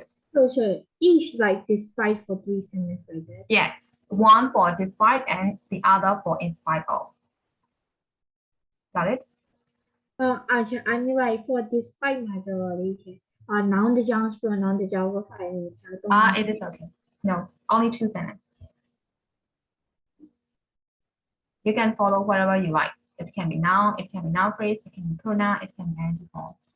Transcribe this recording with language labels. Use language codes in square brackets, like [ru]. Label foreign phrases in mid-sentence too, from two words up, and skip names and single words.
[en] so each like despite for 3 sentences like that yes one for despite and the other for in spite of got it I mean like for despite [my] မှာတော့လေnoun တစ်ကြောင်း pronoun တစ်ကြောင်းကိုဖိုင်နေချာတော့ [en] it is okay no only 2 sentences you can follow whatever you like it can be noun it can be noun phrase it can be pronoun it can be ing form